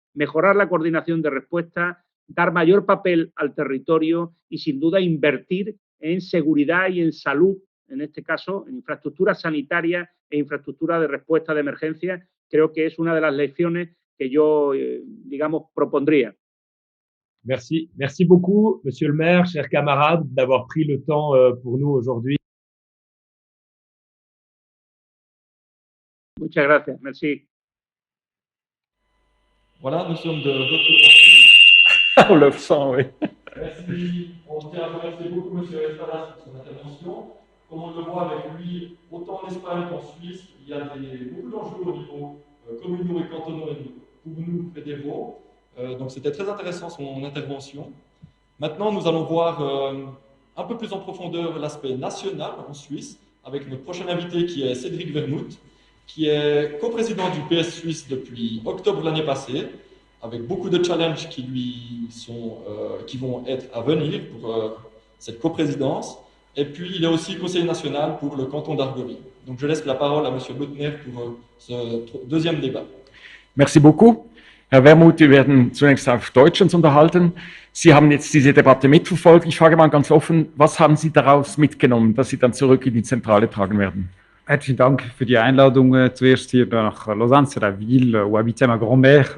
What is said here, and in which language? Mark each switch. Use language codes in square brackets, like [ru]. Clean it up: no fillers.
[es] Mejorar la coordinación de respuesta, dar mayor papel al territorio y, sin duda, invertir en seguridad y en salud, en este caso, en infraestructura sanitaria e infraestructura de respuesta de emergencia, creo que es una de las lecciones que yo, digamos, propondría. [fr] Merci. Merci beaucoup, Monsieur le maire, chers camarades, d'avoir pris le temps pour nous aujourd'hui. [es] Muchas gracias. [fr] Merci. Voilà, nous sommes de retour. On le sent, oui. Merci. On tient à remercier beaucoup M. Espadas pour son intervention. Comme on le voit avec lui, autant en Espagne qu'en Suisse, il y a beaucoup d'enjeux au niveau communaux et cantonaux et pour nous fédéraux. Donc c'était très intéressant son intervention. Maintenant, nous allons voir un peu plus en profondeur l'aspect national en Suisse avec notre prochain invité qui est Cédric Vermouth, qui est coprésident du PS Suisse depuis octobre l'année passée, avec beaucoup de challenges qui vont être à venir pour cette coprésidence. Et puis, il est aussi conseiller national pour le canton d'Argory. Donc, je laisse la parole à M. Bottner pour ce deuxième débat. Merci beaucoup. [de] Herr Wermuth, wir werden zunächst auf Deutsch uns unterhalten. Sie haben jetzt diese Debatte mitverfolgt. Ich frage mal ganz offen, was haben Sie daraus mitgenommen, dass Sie dann zurück in die Zentrale tragen werden? Herzlichen Dank für die Einladung zuerst hier nach Lausanne, [fr] c'est la ville où habitait ma grand-mère.